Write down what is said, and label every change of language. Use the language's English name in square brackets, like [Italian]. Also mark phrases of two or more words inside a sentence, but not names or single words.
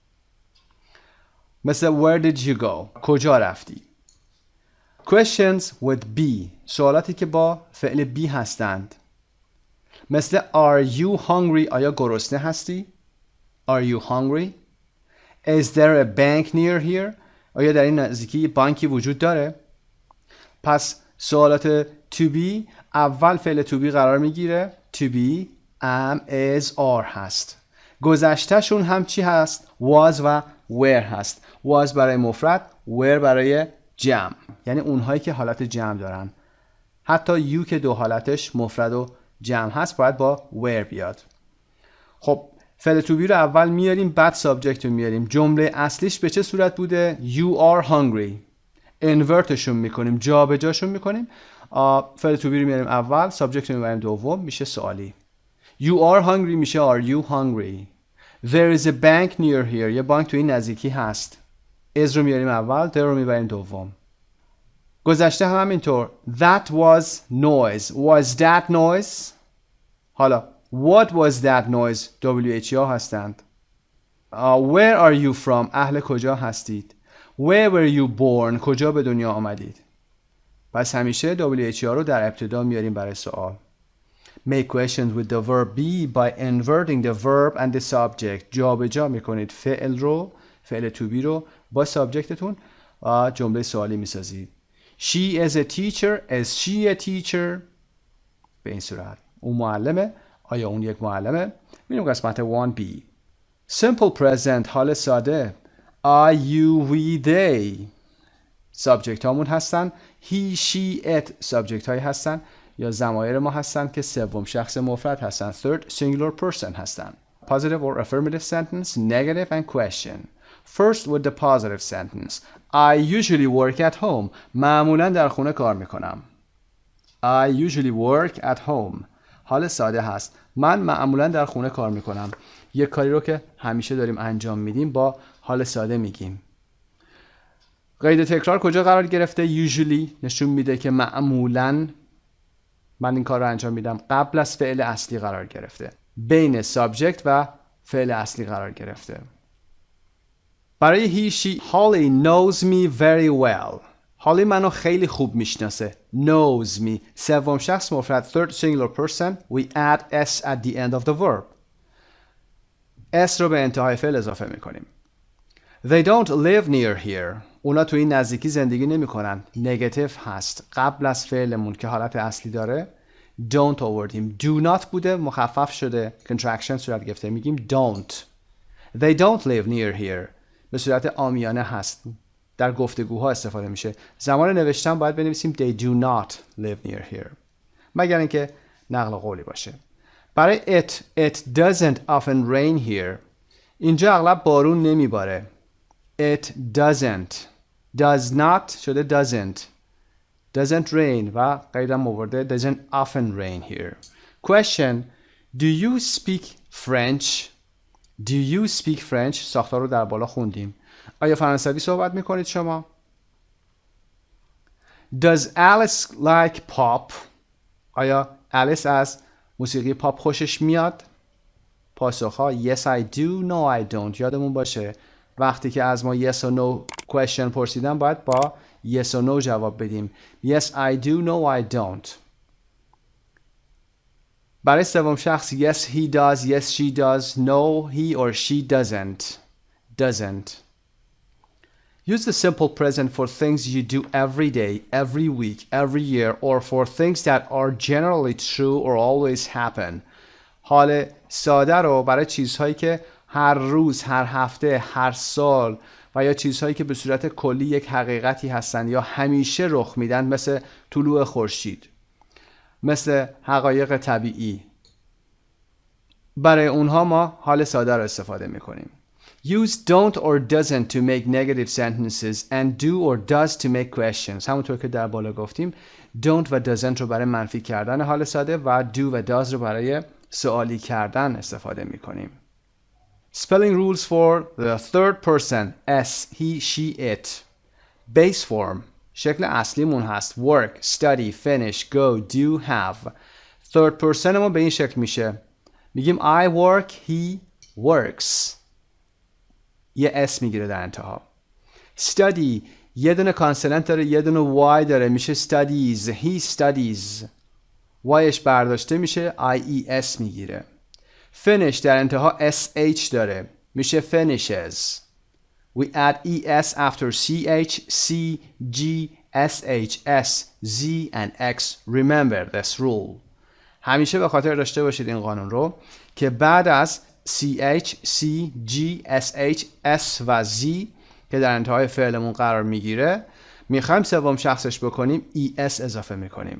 [English] مثل where did you go؟ [Persian] کجا رفتی؟ [English] Questions with be. [Persian] سوالاتی که با فعل be هستند. مثل [English] are you hungry؟ [Persian] آیا گرسنه هستی؟ [English] Are you hungry؟ Is there a bank near here؟ [Persian] آیا در این نزدیکی بانکی وجود داره؟ پس سوالات [English] to be [Persian] اول فعل [English] to be [Persian] قرار میگیره. [English] To be am, is, are [Persian] هست. گذشتهشون هم چی هست؟ was و were هست. was برای مفرد، were برای جمع، یعنی اونهایی که حالت جمع دارن. حتی you که دو حالتش مفرد و جمع هست باید با were بیاد. خب فعل [English] to be [Persian] رو اول میاریم بعد subject رو میاریم. جمله اصلیش به چه صورت بوده؟ [English] You are hungry. [Persian] انورتشون میکنیم، جابجاشون میکنیم. فعل [English] to be [Persian] رو میاریم اول، subject رو میاریم دوم، میشه سوالی. [English] You are hungry میشه are you hungry. There is a bank near here. [Persian] یه بانک تو این نزدیکی هست. is رو میاریم اول، there رو میبریم دوم. گذشته هم همینطور. [English] That was noise. Was that noise؟ حالا what was that noise؟ WH [Persian] ها هستند. [English] Where are you from؟ [Persian] اهل کجا هستید؟ [English] Where were you born؟ [Persian] کجا به دنیا آمدید؟ پس همیشه WH ها رو در ابتدا میاریم برای سوال. [English] Make questions with the verb be by inverting the verb and the subject. [Persian] جابجا میکنید فعل رو، فعل to be رو با سابجکتتون و جمله سوالی میسازید. [English] She is a teacher. Is she a teacher؟ [Persian] به این صورت. اون معلمه. آیا اون یک معلمه؟ میریم قسمت 1B. [English] Simple present [Persian] حال ساده. [English] I, you, we, they. [Persian] سابجکت هامون هستن. [English] He, she, it. [Persian] سابجکت هایی هستن یا ضمایر ما هستن که سوم شخص مفرد هستن. [English] Third singular person هستن. Positive or affirmative sentence, negative and question. First with the positive sentence. I usually work at home. [Persian] معمولا در خونه کار میکنم. [English] I usually work at home. [Persian] حال ساده هست. من معمولا در خونه کار میکنم. یک کاری رو که همیشه داریم انجام میدیم با حال ساده میگیم. قید تکرار کجا قرار گرفته؟ usually نشون میده که معمولا من این کار رو انجام میدم. قبل از فعل اصلی قرار گرفته. بین سابجکت و فعل اصلی قرار گرفته. [English] برای he, she, Holly knows me very well. [Persian] هالی منو خیلی خوب میشناسه. [English] knows me. [Persian] سوم شخص مفرد. [English] third singular person. We add s at the end of the verb. [Persian] s رو به انتهای فعل اضافه میکنیم. [English] They don't live near here. [Persian] اونا تو این نزدیکی زندگی نمی کنن. نگاتیو هست. قبل از فعلمون که حالت اصلی داره don't آوردیم. do not بوده مخفف شده contraction صورت گرفته میگیم don't. [English] They don't live near here [Persian] به صورت عامیانه هست در گفتگوها استفاده میشه. زمان نوشتن باید بنویسیم [English] they do not live near here [Persian] مگر اینکه نقل قولی باشه. برای [English] it doesn't often rain here [Persian] اینجا اغلب بارون نمیباره. [English] it does not شده doesn't rain [Persian] و قیدم آورده [English] doesn't often rain here. Question: Do you speak French؟ [Persian] ساختار رو در بالا خوندیم. آیا فرانسوی صحبت میکنید شما؟ [English] Does Alice like pop؟ [Persian] آیا الیس از موسیقی پاپ خوشش میاد؟ [English] پاسخها Yes I do, No I don't. [Persian] یادمون باشه وقتی که از ما [English] yes or no question [Persian] پرسیدن باید با [English] yes or no [Persian] جواب بدیم. [English] Yes I do, No I don't. [Persian] برای سوم شخص [English] yes he does, yes she does, no he or she doesn't. Use the simple present for things you do every day, every week, every year, or for things that are generally true or always happen. [Persian] حال ساده رو برای چیزهایی که هر روز، هر هفته، هر سال و یا چیزهایی که به صورت کلی یک حقیقتی هستند یا همیشه رخ میدن مثل طلوع خورشید، مثل حقایق طبیعی، برای اونها ما حال ساده رو استفاده میکنیم. [English] Use don't or doesn't to make negative sentences and do or does to make questions. [Persian] همونطور که در بالا گفتیم don't و doesn't رو برای منفی کردن حال ساده و do و does رو برای سوالی کردن استفاده میکنیم. [English] Spelling rules for the third person s, he, she, it. Base form [Persian] شکل اصلیمون هست [English] work, study, finish, go, do, have. Third person [Persian] ما به این شکل میشه میگیم [English] I work, he works. [Persian] یه اس میگیره در انتها. study یه دونه کانسوننت داره یه دونه y داره میشه studies. [English] he studies [Persian] yش برداشته میشه ies میگیره. finish در انتها sh داره میشه finishes. [English] we add es after ch, c, g, sh, s, z and x. Remember this rule. [Persian] همیشه به خاطر داشته باشید این قانون رو که بعد از CH, C, G, SH, S و Z که در انتهای فعلمون قرار میگیره میخوایم سوم شخصش بکنیم ES اضافه میکنیم.